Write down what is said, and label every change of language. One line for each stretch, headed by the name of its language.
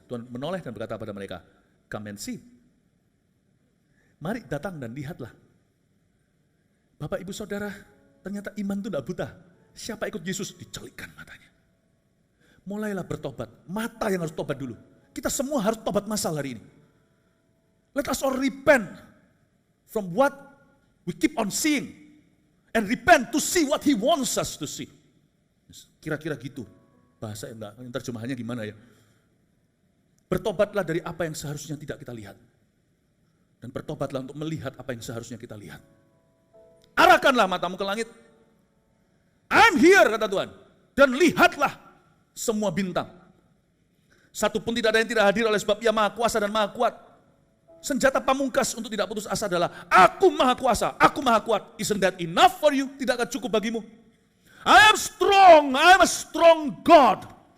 Indonesian: Tuhan menoleh dan berkata pada mereka,
English: come and see.
Indonesian: Mari datang dan lihatlah. Bapak, Ibu, Saudara, ternyata iman itu tidak buta. Siapa ikut Yesus, dicelikkan matanya. Mulailah bertobat. Mata yang harus tobat dulu. Kita semua harus tobat masal hari ini.
English: Let us all repent from what we keep on seeing. And repent to see what He wants us to see.
Indonesian: Kira-kira gitu. Bahasa yang terjemahannya gimana ya? Bertobatlah dari apa yang seharusnya tidak kita lihat. Dan bertobatlah untuk melihat apa yang seharusnya kita lihat. Arahkanlah matamu ke langit.
English: I'm here,
Indonesian: kata Tuhan. Dan lihatlah semua bintang. Satu pun tidak ada yang tidak hadir oleh sebab Ia Maha Kuasa dan Maha Kuat. Senjata pamungkas untuk tidak putus asa adalah, aku Maha Kuasa, aku Maha Kuat.
English: Isn't that enough for you?
Indonesian: Tidakkah cukup bagimu?
English: I am strong, I am a strong God.